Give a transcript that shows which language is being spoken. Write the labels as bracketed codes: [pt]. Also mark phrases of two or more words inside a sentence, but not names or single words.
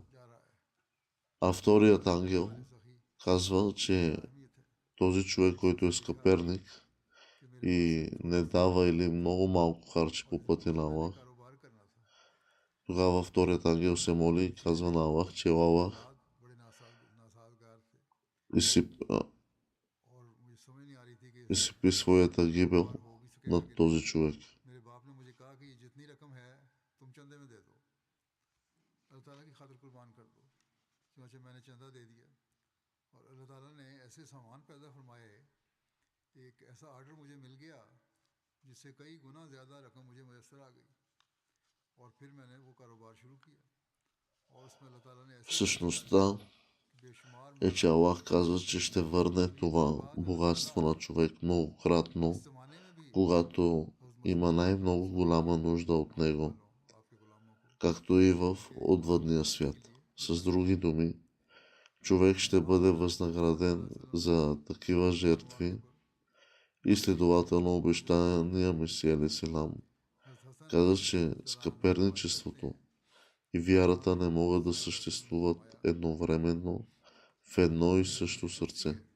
[bg] А вторият ангел казва, че този човек, който е скъперник и не дава или много малко харчи по пътя на Аллах, тогава вторият ангел се моли и казва на Аллах, че Аллах и си присвоята гибел над този човек. [ur] میرے باپ نے مجھے کہا کہ یہ جتنی رقم ہے تم چندے میں دے دو، اللہ تعالیٰ کی خاطر قربان کر دو. چنانچہ میں نے چندہ دے دیا اور اللہ تعالیٰ نے ایسے سامان پیدا فرمائے، ایک ایسا آرڈر مجھے مل گیا جس سے کئی گنا زیادہ رقم مجھے میسر آ گئی اور پھر میں نے وہ کاروبار شروع کیا اور اس میں اللہ تعالیٰ نے ایسے [bg] Същността [ur] بے شمار [bg] е, че Аллах казва, че ще върне това богатство на човек многократно, [ur] اس زمانے میں بھی [bg] когато има най-много голяма нужда от него, както и в отвъдния свят. С други думи, човек ще бъде възнаграден за такива жертви и следователно обещания Месия Алейхиссалам каза, че скъперничеството и вярата не могат да съществуват едновременно в едно и също сърце.